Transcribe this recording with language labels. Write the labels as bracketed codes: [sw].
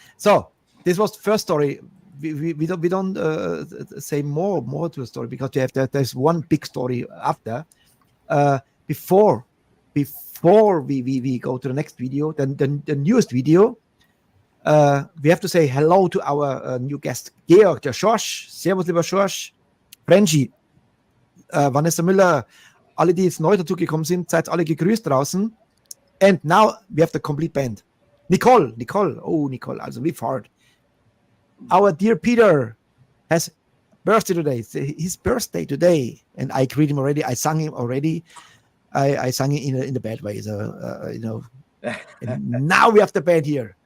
[en] So this was the first story. We don't say more to the story because there's one big story after. Before we go to the next video, the newest video. We have to say hello to our new guest, Georg, der Schorsch. [de] Servus, lieber Schorsch. Frenchie, Vanessa Müller, alle, die jetzt neu dazugekommen sind, seid alle gegrüßt draußen. [en] And now we have the complete band. Nicole. Oh, Nicole, also we've heard. Our dear Peter has birthday today. It's his birthday today. And I greet him already. I sang him already. I sang him in the bad way. So, and now we have the band here.